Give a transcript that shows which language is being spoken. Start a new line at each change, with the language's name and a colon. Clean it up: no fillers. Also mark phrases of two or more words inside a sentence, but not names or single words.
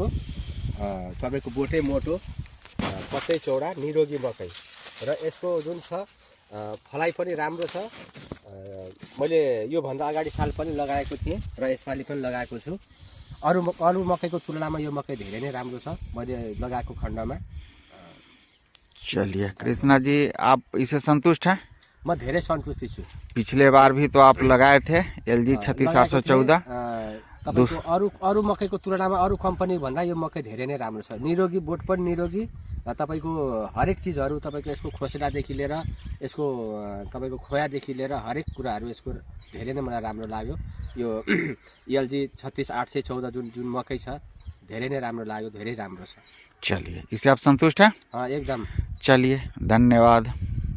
Nepali: तपाईँको बोटै मोटो, पत्तै चौडा, निरोगी मकै। र यसको जुन छ फलाइ पनि राम्रो छ। मैले योभन्दा अगाडि साल पनि लगाएको थिएँ र यसपालि पनि लगाएको छु। अरू मकैको तुलनामा यो मकै धेरै नै राम्रो छ मैले लगाएको खण्डमा।
Hindi: चलिए कृष्णा जी, आप इससे संतुष्ट हैं?
Nepali: म धेरै सन्तुष्टि छु।
Hindi: पिछले बार भी तो आप लगाए थे LG 36814।
Nepali: तपाईको अरू मकैको तुलनामा अरू कम्पनी भन्दा यो मकै धेरै नै राम्रो छ। निरोगी, बोट पनि निरोगी र तपाईको हरेक चिजहरू, तपाईको यसको खोसेलादेखि लिएर यसको तपाईको खोयादेखि लिएर हरेक कुराहरू यसको धेरै नै मलाई राम्रो लाग्यो। यो LG 36814 जुन मकै छ धेरै नै राम्रो लाग्यो, धेरै राम्रो छ।
Hindi: चलिए, इससे आप संतुष्ट हैं? एकदम। चलिए, धन्यवाद।